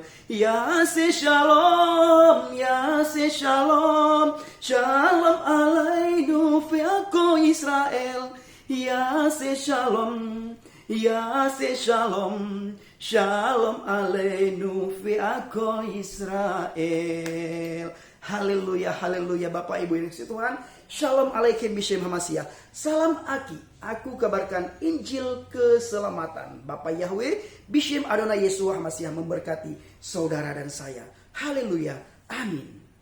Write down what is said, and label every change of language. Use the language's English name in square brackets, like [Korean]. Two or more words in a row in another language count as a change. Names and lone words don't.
[Hebrew] יעשה שלום, שלום עלינו, ועל כל ישראל. יעשה שלום, שלום עלינו, ועל כל ישראל. [Indonesian] Haleluya, haleluya Bapak Ibu yang dikasihi Tuhan. [Hebrew] שלום עליכם בשם המשיח. [Indonesian] Salam Aki. Aku kabarkan Injil keselamatan. Bapak Yahweh, [Hebrew] בשם אדוני ישוע המשיח [Indonesian] memberkati saudara dan saya. Haleluya. Amin.